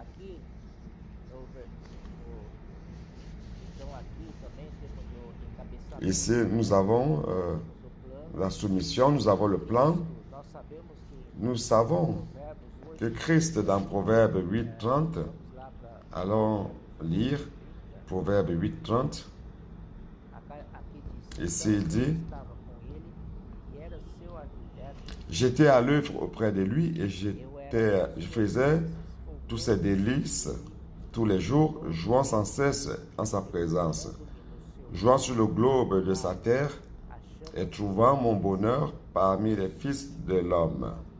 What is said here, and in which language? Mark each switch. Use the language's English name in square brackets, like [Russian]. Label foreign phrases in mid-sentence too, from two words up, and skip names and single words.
[French] Ici, nous avons la soumission, nous avons le plan. Nous savons que Christ, dans Proverbe 8, 30, Allons lire Proverbe 8:30. [Portuguese] Aqui diz: [French] Ici, il dit, [Portuguese] estava com ele e era seu arquiteto. [French] j'étais à l'œuvre auprès de lui et je faisais tous ses délices tous les jours, jouant sans cesse en sa présence, jouant sur le globe de sa terre et trouvant mon bonheur parmi les fils de l'homme.